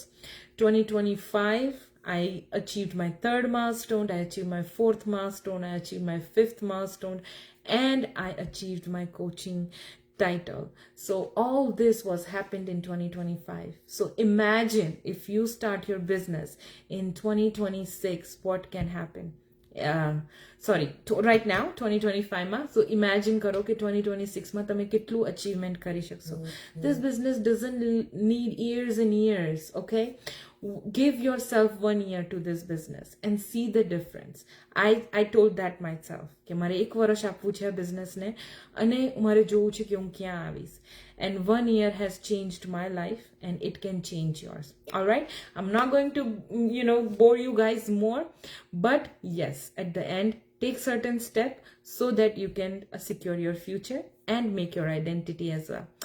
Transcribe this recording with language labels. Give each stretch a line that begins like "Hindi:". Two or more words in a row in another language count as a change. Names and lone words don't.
English: 2025, I achieved my 3rd milestone, I achieved my 4th milestone, I achieved my 5th milestone, and I achieved my coaching title. So all this was happened in 2025. So imagine if you start your business in 2026, what can happen? Right now
Gujarati: 2025 માં.
English: So imagine
Gujarati: કરો કે 2026 માં તમે કેટલું achievement કરી શકશો.
English: This business doesn't need years and years, okay? Give yourself 1 year to this business and see the difference. I told that myself
Gujarati: કે મારે 1 વર્ષ આપવું છે આ બિઝનેસને અને મારે જોવું છે કે હું ક્યાં આવીશ.
English: And 1 year has changed my life, and it can change yours. All right, I'm not going to bore you guys more, but yes, at the end, take certain step so that you can secure your future and make your identity as well.